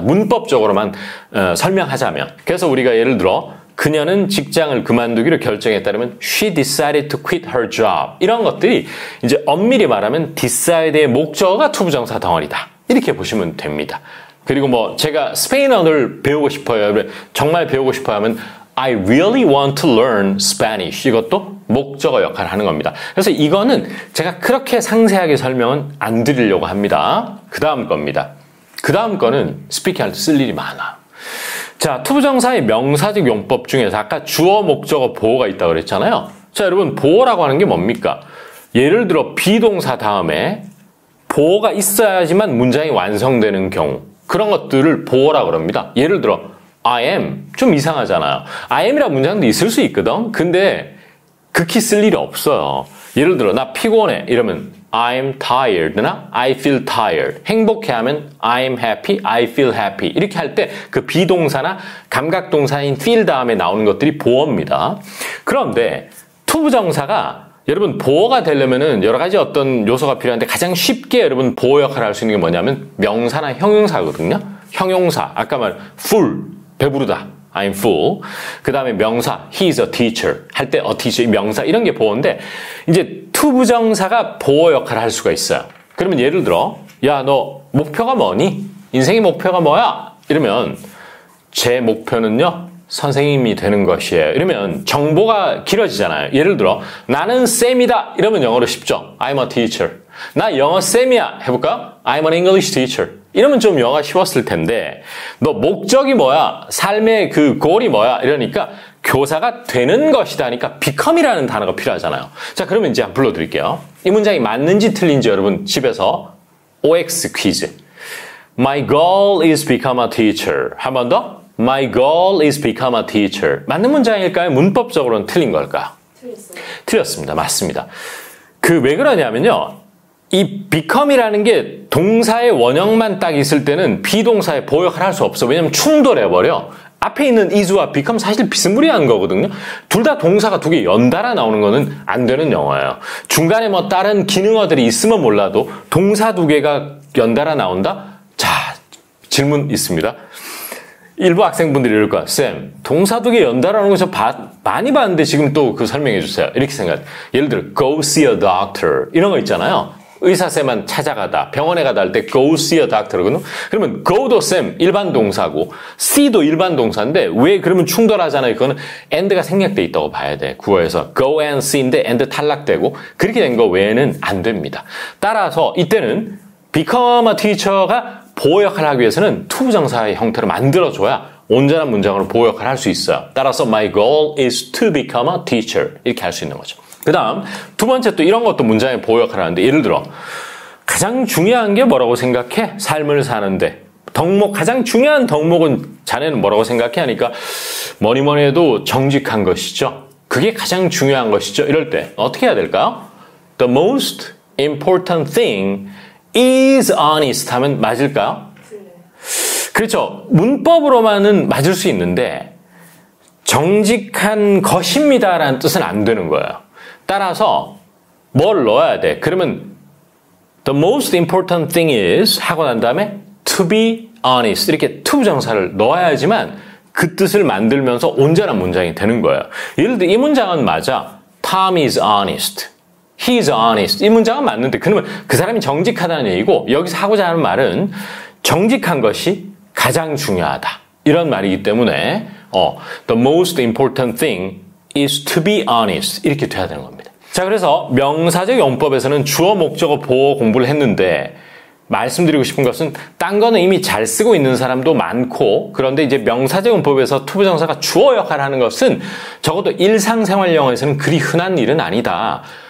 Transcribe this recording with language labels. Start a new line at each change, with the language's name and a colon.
Korean: 문법적으로만 설명하자면. 그래서 우리가 예를 들어 그녀는 직장을 그만두기로 결정했다면
English: she decided to quit her job.
Korean: 이런 것들이 이제 엄밀히 말하면 decided의 목적어가 투부정사 덩어리다. 이렇게 보시면 됩니다. 그리고 뭐 제가 스페인어를 배우고 싶어요. 정말 배우고 싶어요 하면
English: I really want to learn Spanish.
Korean: 이것도 목적어 역할을 하는 겁니다. 그래서 이거는 제가 그렇게 상세하게 설명은 안 드리려고 합니다. 그 다음 겁니다. 그 다음 거는 스피킹 할 때 쓸 일이 많아. 자, 투부정사의 명사적 용법 중에서 아까 주어, 목적어, 보어가 있다고 그랬잖아요. 자, 여러분 보어라고 하는 게 뭡니까? 예를 들어 비동사 다음에 보어가 있어야지만 문장이 완성되는 경우 그런 것들을 보어라고 합니다. 예를 들어
English: I am
Korean: 좀 이상하잖아요. I am이라는 문장도 있을 수 있거든. 근데 극히 쓸 일이 없어요. 예를 들어 나 피곤해 이러면
English: I'm tired나 I feel tired.
Korean: 행복해하면
English: I'm happy, I feel happy.
Korean: 이렇게 할 때 그 비동사나 감각동사인 feel 다음에 나오는 것들이 보어입니다. 그런데 투부정사가 여러분 보어가 되려면은 여러 가지 어떤 요소가 필요한데 가장 쉽게 여러분 보어 역할을 할 수 있는 게 뭐냐면 명사나 형용사거든요. 형용사 아까 말 full 배부르다.
English: I'm full.
Korean: 그 다음에 명사,
English: he is a teacher.
Korean: 할 때 a teacher, 명사, 이런 게 보어인데, 이제 투부정사가 보어 역할을 할 수가 있어요. 그러면 예를 들어, 야, 너 목표가 뭐니? 인생의 목표가 뭐야? 이러면, 제 목표는요, 선생님이 되는 것이에요. 이러면 정보가 길어지잖아요. 예를 들어, 나는 쌤이다. 이러면 영어로 쉽죠?
English: I'm a teacher.
Korean: 나 영어 쌤이야. 해볼까?
English: I'm an English teacher.
Korean: 이러면 좀 영어가 쉬웠을 텐데 너 목적이 뭐야? 삶의 그 goal이 뭐야? 이러니까 교사가 되는 것이다 하니까 become이라는 단어가 필요하잖아요. 자, 그러면 이제 한번 불러드릴게요. 이 문장이 맞는지 틀린지 여러분 집에서 OX 퀴즈.
English: My goal is become a teacher.
Korean: 한 번 더.
English: My goal is become a teacher.
Korean: 맞는 문장일까요? 문법적으로는 틀린 걸까요? 틀렸어요. 틀렸습니다. 맞습니다. 그 왜 그러냐면요. 이 become이라는 게 동사의 원형만 딱 있을 때는 비동사의 보호 역할을 할 수 없어. 왜냐면 충돌해버려. 앞에 있는 is와 become 사실 비스무리한 거거든요. 둘 다 동사가 두 개 연달아 나오는 거는 안 되는 영어예요. 중간에 뭐 다른 기능어들이 있으면 몰라도 동사 두 개가 연달아 나온다? 자, 질문 있습니다. 일부 학생분들이 이럴 거야. 쌤, 동사 두 개 연달아 하는 거 저 많이 봤는데 지금 또 그 설명해 주세요. 이렇게 생각해. 예를 들어
English: go see a doctor
Korean: 이런 거 있잖아요. 의사쌤만 찾아가다, 병원에 가다 할 때 go see a doctor거든요. 그러면 go도 쌤 일반 동사고 see도 일반 동사인데 왜 그러면 충돌하잖아요. 그거는 and가 생략돼 있다고 봐야 돼. 구어에서 go and see인데 and 탈락되고 그렇게 된 거 외에는 안 됩니다. 따라서 이때는 become a teacher가 보호 역할을 하기 위해서는 투부정사의 형태로 만들어줘야 온전한 문장으로 보호 역할을 할 수 있어요. 따라서
English: my goal is to become a teacher
Korean: 이렇게 할 수 있는 거죠. 그 다음 두 번째 또 이런 것도 문장의 보호 역할을 하는데 예를 들어 가장 중요한 게 뭐라고 생각해? 삶을 사는데 가장 중요한 덕목은 자네는 뭐라고 생각해? 하니까 뭐니 해도 정직한 것이죠. 그게 가장 중요한 것이죠. 이럴 때 어떻게 해야 될까요?
English: The most important thing is honest
Korean: 하면 맞을까요? 그렇죠. 문법으로만은 맞을 수 있는데 정직한 것입니다라는 뜻은 안 되는 거예요. 따라서 뭘 넣어야 돼? 그러면
English: the most important thing is
Korean: 하고 난 다음에
English: to be honest
Korean: 이렇게 to 부정사를 넣어야지만 그 뜻을 만들면서 온전한 문장이 되는 거예요. 예를 들어 이 문장은 맞아.
English: Tom is honest. He is honest.
Korean: 이 문장은 맞는데 그러면 그 사람이 정직하다는 얘기고 여기서 하고자 하는 말은 정직한 것이 가장 중요하다. 이런 말이기 때문에
English: the most important thing is to be honest
Korean: 이렇게 돼야 되는 겁니다. 자, 그래서 명사적 용법에서는 주어, 목적어, 보어 공부를 했는데 말씀드리고 싶은 것은 딴 거는 이미 잘 쓰고 있는 사람도 많고 그런데 이제 명사적 용법에서 투부정사가 주어 역할을 하는 것은 적어도 일상생활 영어에서는 그리 흔한 일은 아니다.